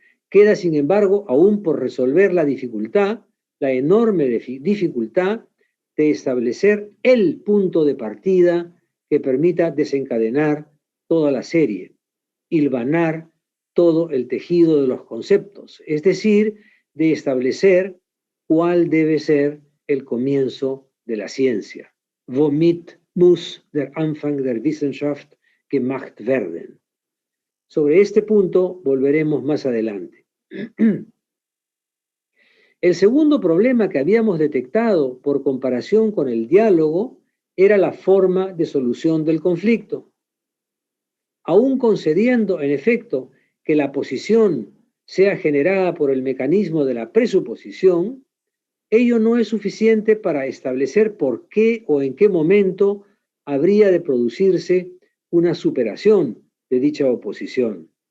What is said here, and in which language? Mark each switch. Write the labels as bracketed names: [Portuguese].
[Spanish] Queda, sin embargo, aún por resolver la dificultad, la enorme dificultad de establecer el punto de partida que permita desencadenar toda la serie, hilvanar todo el tejido de los conceptos, es decir, de establecer cuál debe ser el comienzo de la ciencia. [German] Womit muss der Anfang der Wissenschaft gemacht werden. [Spanish] Sobre este punto volveremos más adelante. El segundo problema que habíamos detectado por comparación con el diálogo era la forma de solución del conflicto. Aún concediendo, en efecto, que la posición sea generada por el mecanismo de la presuposición, ello no es suficiente para establecer por qué o en qué momento habría de producirse una superación de dicha oposición.